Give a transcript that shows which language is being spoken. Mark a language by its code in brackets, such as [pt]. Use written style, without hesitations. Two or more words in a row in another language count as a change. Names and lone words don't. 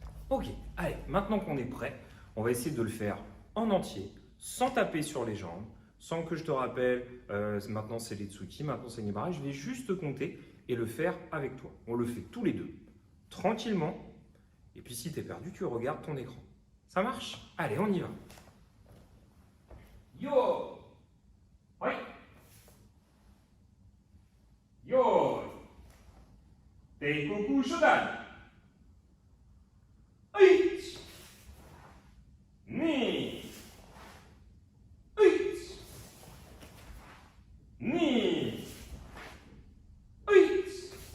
[fr] Ok, allez, maintenant qu'on est prêt, on va essayer de le faire en entier, sans taper sur les jambes, sans que je te rappelle, maintenant c'est les Tsuki, maintenant c'est Nibara. Je vais juste te compter et le faire avec toi. On le fait tous les deux, tranquillement. Et puis si tu es perdu, tu regardes ton écran. Ça marche? Allez, on y va. Yo! Oui. Yo! [ja] Teikoku Shodan! Eight! Ni! Eight! Ni! Eight!